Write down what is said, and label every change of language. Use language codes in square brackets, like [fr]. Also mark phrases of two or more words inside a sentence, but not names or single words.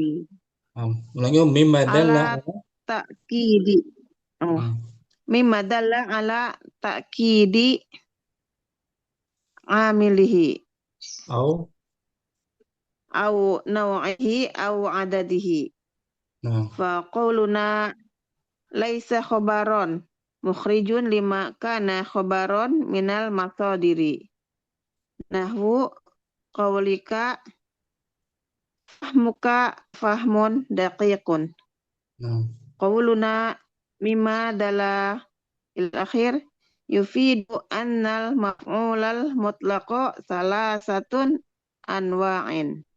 [ar] Ulangi ممّا دلّ على تأكيد. مما دل على تأكيد عامله أو نوعه أو عدده. فقولنا ليس خبرا مخرج لما كان خبرا من المصادر. نحو قولك فهمك فهم دقيق. قولنا مما دل إلى آخر يفيد أن المفعول المطلق ثلاثة أنواع.